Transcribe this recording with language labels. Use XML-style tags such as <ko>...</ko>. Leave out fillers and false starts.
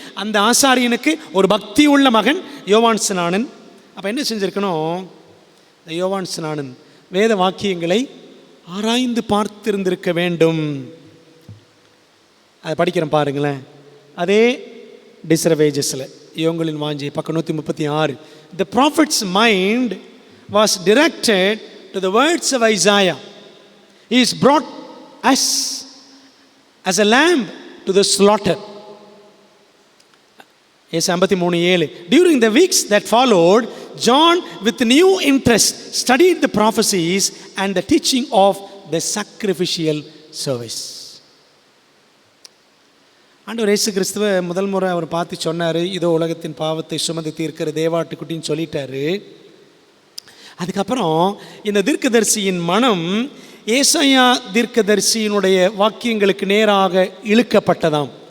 <ta>அந்த ஆசாரியனுக்கு ஒரு பக்தி உள்ள மகன் யோவான் ஸ்நானன். அப்போ என்ன செஞ்சுருக்கணும்? இந்த யோவான் ஸ்நானன் வேத வாக்கியங்களை ஆராய்ந்து பார்த்திருந்திருக்க வேண்டும். அதை படிக்கிறேன் பாருங்களேன். அதே டிஸ்ரவேஜஸில் யோங்களின் வாஞ்சி பக்கம் 136.</ta> <en>The prophet's mind was directed to the words of Isaiah. He is brought us as a lamb to the slaughter. Yes, 53:7. During the weeks that followed, John with new interest studied the prophecies and the teaching of the sacrificial service.</en> <ta>ஆண்டவர் இயேசு கிறிஸ்துவை முதல் முறை அவர் பார்த்து சொன்னார், இதோ உலகத்தின் பாவத்தை சுமந்து தீர்க்கிற தேவாட்டுக்குட்டின்னு சொல்லிட்டாரு. அதுக்கப்புறம் இந்த தீர்க்கதரிசியின் மனம் ஏசாயா தீர்க்கதரிசியினுடைய வாக்கியங்களுக்கு நேராக இழுக்கப்பட்டதாம்.</ta>